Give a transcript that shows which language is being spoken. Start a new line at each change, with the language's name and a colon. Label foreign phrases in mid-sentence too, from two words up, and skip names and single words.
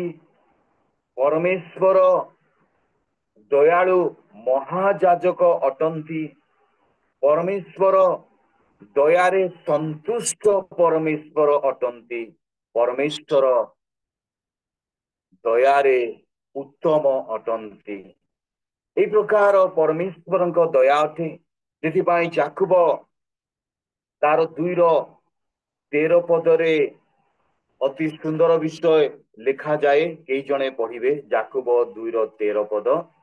Odia: ପରମେଶ୍ୱର ଦୟାଳୁ ମହାଯାଜକ ଅଟନ୍ତି। ପରମେଶ୍ୱର ଦୟାରେ ସନ୍ତୁଷ୍ଟ ପରମେଶ୍ୱର ଅଟନ୍ତି। परमेश्वर ଦୟାରେ ଉତ୍ତମ ଅଟନ୍ତି। এই ପ୍ରକାର ପରମେଶ୍ୱରଙ୍କ ଦୟା ଅଟେ। ସେଥିପାଇଁ ଯାକୁବ ତାର 2:13 ପଦରେ ଅତି ସୁନ୍ଦର ବିଷୟ ଲେଖାଯାଏ। କେହି ଜଣେ ପଢିବେ ଯାକୁବ 2:13 ପଦ।